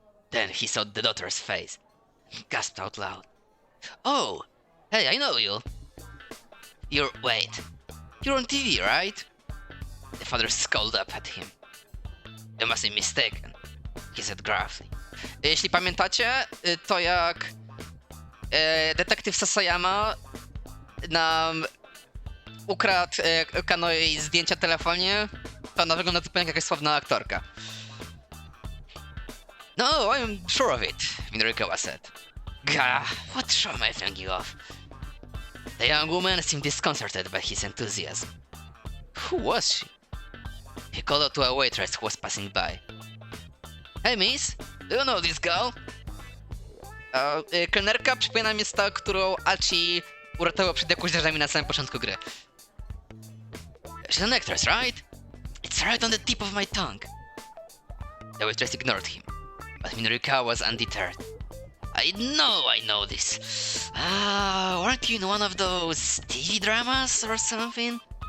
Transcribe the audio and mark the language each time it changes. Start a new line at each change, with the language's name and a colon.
English: Then he saw the daughter's face and gasped out loud. Oh, hey, I know you. Wait, you're on TV, right? The father scowled up at him. You must be mistaken, he said gruffly.
Polish: Jeśli pamiętacie, to jak detektyw Sasayama nam ukradł Kanoi zdjęcia w telefonie, to ona wygląda zupełnie jak jakaś sławna aktorka.
English: No, I'm sure of it, Minorikawa said. Gah, what show am I thinking of? The young woman seemed disconcerted by his enthusiasm. Who was she? He called out to a waitress who was passing by. Hey miss, do you know this girl?
Polish: Kelnerka przypomina mi ta, którą Achi uratował przed jakąś darzami na samym początku gry.
English: She's an actress, right? It's right on the tip of my tongue. The waitress ignored him, but Minorikawa was undeterred. I know this. Weren't you in one of those TV dramas or something?